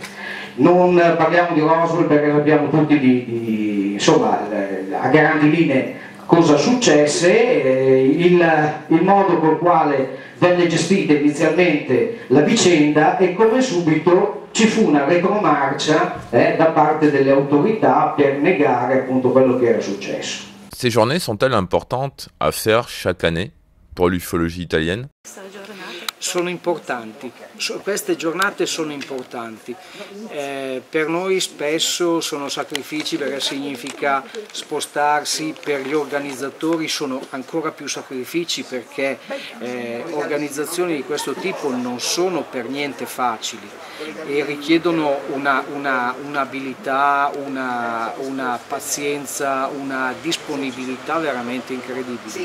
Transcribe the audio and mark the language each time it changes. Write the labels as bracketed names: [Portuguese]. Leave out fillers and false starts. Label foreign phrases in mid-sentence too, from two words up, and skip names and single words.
[Italian] Non parliamo di Roswell perché sappiamo tutti insomma, a grandi linee cosa successe, il modo col quale venne gestita inizialmente la vicenda e come subito ci fu una retromarcia da parte delle autorità per negare appunto quello che era successo. [French] Ces journées sont-elles importantes à faire chaque année pour l'ufologie italienne? [Italian] Sono importanti, queste giornate sono importanti, per noi spesso sono sacrifici perché significa spostarsi, per gli organizzatori sono ancora più sacrifici perché organizzazioni di questo tipo non sono per niente facili e richiedono un'abilità, una pazienza, una disponibilità veramente incredibili.